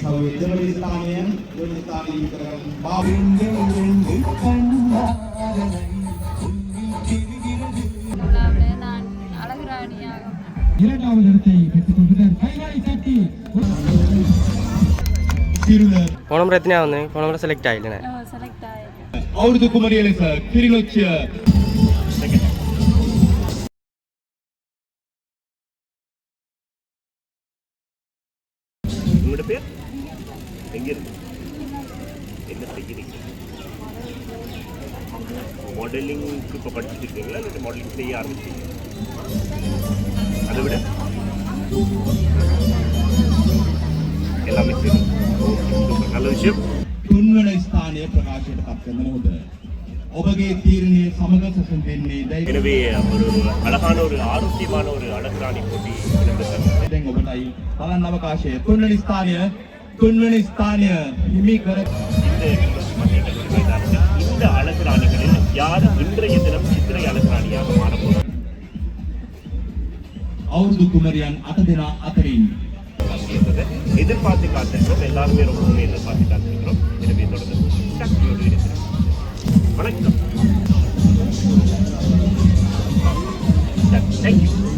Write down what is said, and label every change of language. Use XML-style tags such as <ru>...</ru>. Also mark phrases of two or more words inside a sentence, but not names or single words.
<ta>நான் அழகுராணியாக இரண்டாவது இடத்தை பெற்றுக் கொண்டனர். கைகளை தட்டி போன முறை எத்தனையா வந்து போன முறை செலக்ட் ஆகிட்டேன். செலக்ட் ஆகி</ta> <si>අවුරුදු කුමරිය ලෙස කිරිලොච්චිය</si> <ta>உங்களோட பேர் எங்க இருக்கு என்ன செய்கிறீங்க மாடலிங்க்கு இப்போ படிச்சுட்டு இருக்கீங்களா இல்லை மாடலிங் செய்ய ஆரம்பிச்சீங்க அதை விட எல்லாமே சரி நல்ல விஷயம்</ta> <si>තුන්වන ස්ථානය ප්‍රකාශයට පත් කරන මොහොත ඔබගේ තීරණය සමග සසඳ වෙන්නේ</si> <ta>எனவே ஒரு அழகான ஒரு ஆரோக்கியமான ஒரு அழகுராணி போட்டி இடம்பெற்றது.</ta> <si>දැන් ඔබටයි බලන්න අවකාශය තුන්වන ස්ථානය හිමි කර</si> <ta>இந்த அழகுராணிகளில் யார் இன்றைய தினம் சித்திரை அழகுராணியாக மாறப்போகிறார்?</ta> <si>අවුරුදු කුමරියන් 8 දෙනා අතරින්</si> <ta>எதிர்பார்த்து காத்திருக்கிறோம். எல்லாருமே ரொம்பவுமே எதிர்பார்த்து காத்திருக்கிறோம். எனவே தொடர்ந்து சக்தியோடு இருக்கிறோம். வணக்கம். தேங்க்யூ.</ta>